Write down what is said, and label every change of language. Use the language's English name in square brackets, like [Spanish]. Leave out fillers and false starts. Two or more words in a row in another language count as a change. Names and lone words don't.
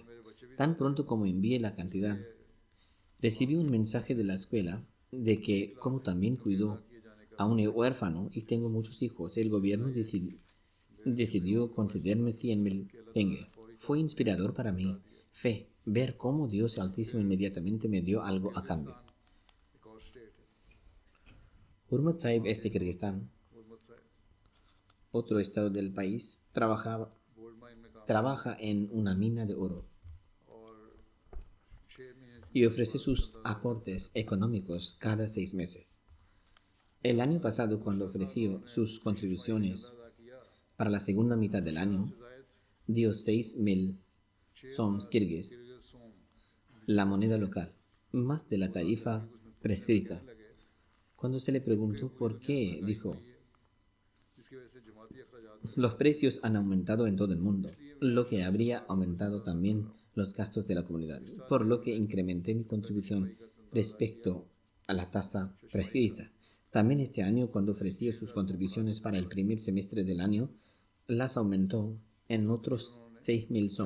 [Spanish] Tan pronto como envié la cantidad, recibí un mensaje de la escuela de que, como también cuido a un huérfano y tengo muchos hijos, el gobierno decidió concederme 100,000 tenge. Fue inspirador para mí, fe, ver cómo Dios Altísimo inmediatamente me dio algo a cambio. [Urdu] ایک اور سٹیٹ ہے [Spanish] Hurmat Sahib es de Kirguistán, [Urdu] محمد صاحب [Spanish] otro estado del país, [English] gold mine [Urdu] میں کام [Spanish] trabaja en una mina de oro [Urdu] اور 6 مہینے [Spanish] y ofrece sus aportes económicos cada 6 meses. El año pasado, cuando ofreció sus contribuciones [Urdu] ادا کیا [Spanish] para la segunda mitad del año, [Urdu] जायद [Spanish] dio 6,000 soms kirguis, [Urdu] सोम [Spanish] la moneda local, más de la tarifa prescrita. Cuando se le preguntó por qué, dijo, [Urdu] جس کی وجہ سے جماعتی اخراجات [Spanish] los precios han aumentado en todo el mundo, lo que habría aumentado también los gastos de la comunidad, por lo que incrementé mi contribución respecto a la tasa prescrita. También este año, cuando ofreció sus contribuciones para el primer semestre del año, las aumentó en otros 6,000 som.